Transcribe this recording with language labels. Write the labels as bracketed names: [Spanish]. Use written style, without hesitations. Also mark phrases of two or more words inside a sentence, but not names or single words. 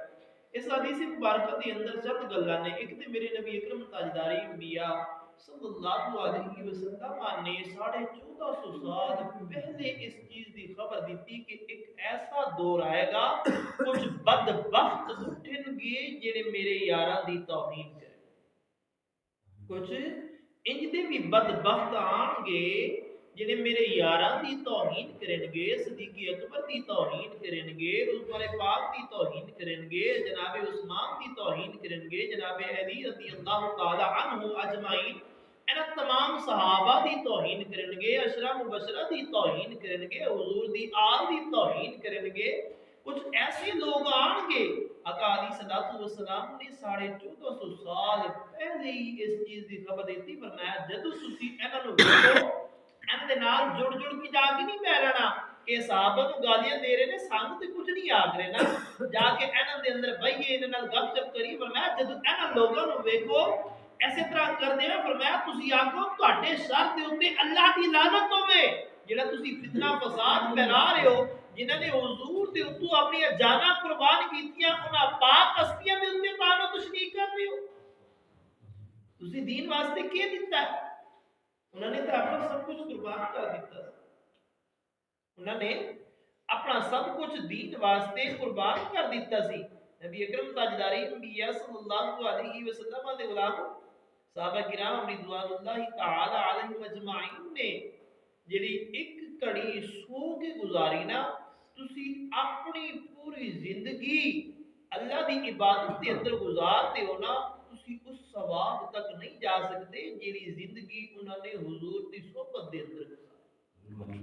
[Punjabi] اس حدیث مبارکہ دے اندر چند گلاں نے، ایک تے میرے نبی اکرم تاجدار انبیاء [Arabic] صلی اللہ علیہ وسلم [Punjabi] نے 1450 سال پہلے اس چیز دی خبر دیتی کہ ایک ایسا دور آئے گا کچھ بدبخت اٹھن گے جڑے میرے یاراں دی توہین کریں، کچھ انج دے بھی بدبخت آن گے جڑے میرے یاراں دی توہین کرن گے، صدیق اکبر دی توہین کرن گے، عمر پاک دی توہین کرن گے، جناب عثمان دی توہین کرن گے، جناب علی [Arabic] رضی اللہ تعالی عنہ اجمعین [Punjabi] انہاں تمام صحابہ دی توہین کرن گے، عشرہ مبشرہ دی توہین کرن گے، حضور دی آل دی توہین کرن گے۔ کچھ ایسے لوگ آن گے، آقا [Arabic] علیہ الصلوۃ والسلام [Punjabi] نے 1450 سال پہلے ہی اس چیز دی خبر دیتی، فرمایا جدو تسی انہاں نو ویکھو انہاں دے نال جڑ جڑ کے جا کے نہیں پہ رہنا کہ صحابہ نو گالیاں دے رہے نے، سانو تے کچھ نہیں آکھ رہے نا، جا کے انہاں دے اندر بھئیے انہاں نال گپ شپ کری۔ فرمایا جدو انہاں لوگاں نو ویکھو ایسے طرح کر دینا، فرمایا تسی آکھو تواڈے سر دے اوتے اللہ دی لعنت ہوے، جڑا تسی فتنہ فساد پھیلا رہے ہو، جنہاں نے حضور دے اوتے اپنی جاناں قربان کیتیاں، انہاں پاک ہستیاں دے اوتے تانو تشریح کر رہے ہو۔ تسی دین واسطے کی دیتا ہے؟ انہوں نے تو اپنا سب کچھ قربان کر دیتا، انہوں نے اپنا سب کچھ دین واسطے قربان کر دیتا سی۔ نبی اکرم تاجدار انبیاء [Arabic] صلی اللہ علیہ وسلم [Punjabi] دے غلام صحابہ کرام [Arabic] رضوان اللہ تعالی علیہم اجمعین [Punjabi] نے جڑی ایک کڑی سو کے گزاری نا، تسی اپنی پوری زندگی اللہ دی عبادت کے اندر گزارتے ہو نا، تسی اس ثواب تک نہیں جا سکتے جیڑی زندگی انہوں نے حضور دی صحبت دے اندر گزاری۔